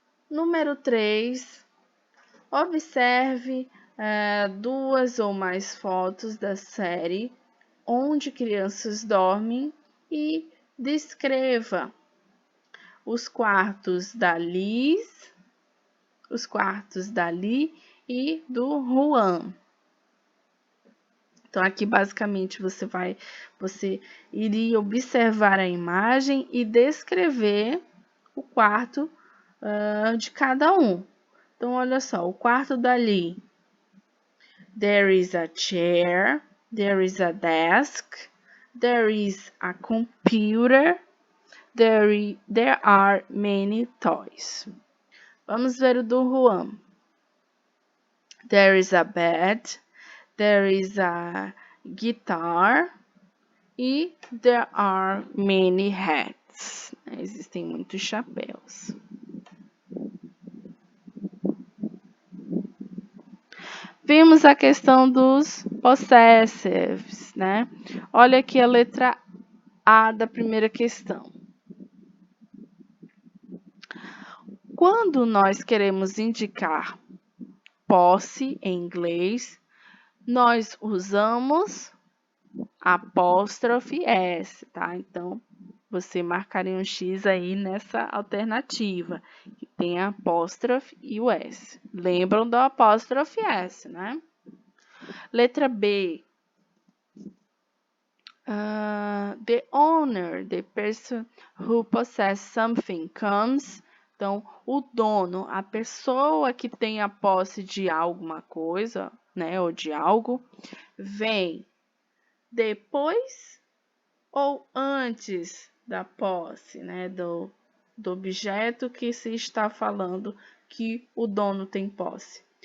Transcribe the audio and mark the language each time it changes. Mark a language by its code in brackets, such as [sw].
[pt] Número 3. Observe duas ou mais fotos da série Onde Crianças Dormem e descreva os quartos da Liz, os quartos da Li e do Juan. Então, aqui basicamente você iria observar a imagem e descrever o quarto de cada um. Então, olha só, o quarto dali. [en] There is a chair, there is a desk, there is a computer, there are many toys. [pt] Vamos ver o do Juan. [en] There is a bed, there is a guitar e there are many hats. [pt] Existem muitos chapéus. Vimos a questão dos possessives, né? Olha aqui a letra A da primeira questão. Quando nós queremos indicar posse em inglês, nós usamos apóstrofe S, tá? Então, você marcaria um X aí nessa alternativa, que tem a apóstrofe e o S. Lembram do apóstrofe S, né? Letra B. [en] The owner, the person who possesses something, comes. [pt] Então, o dono, a pessoa que tem a posse de alguma coisa, né, ou de algo, vem depois ou antes da posse, né, do objeto que se está falando que o dono tem posse.